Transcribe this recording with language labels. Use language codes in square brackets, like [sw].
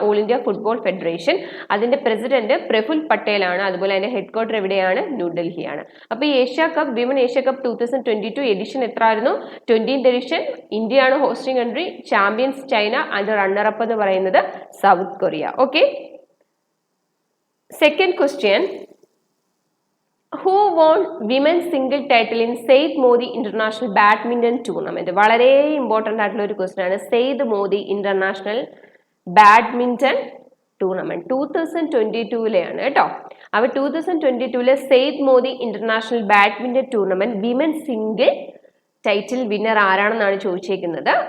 [ml] All India football federation, അതിന്റെ president Praful പട്ടേലാണ്. അതുപോലെ തന്നെ ഹെഡ് ക്വാർട്ടർ എവിടെയാണ്? ന്യൂഡൽഹിയാണ്. അപ്പൊ ഈ Asia cup women Asia cup 2022 edition എത്ര ആയിരുന്നു? 20th edition. ഇന്ത്യയാണ് ഹോസ്റ്റിംഗ് കൺട്രി, ചാമ്പ്യൻസ് ചൈന, അതിന്റെ റണ്ണറപ്പ് എന്ന് പറയുന്നത് south Korea. Okay, second question. [en] Who won women's single title in Syed Modi international badminton tournament? [ml] വളരെ ഇമ്പോർട്ടന്റ് ആയിട്ടുള്ള ഒരു ക്വസ്റ്റ്യൻ ആണ്. Syed Modi international badminton tournament 2022 കേട്ടോ. അവ 2022 Syed Modi international badminton tournament women single title winner ആരാണെന്നാണ് ചോദിച്ചേക്കുന്നത്.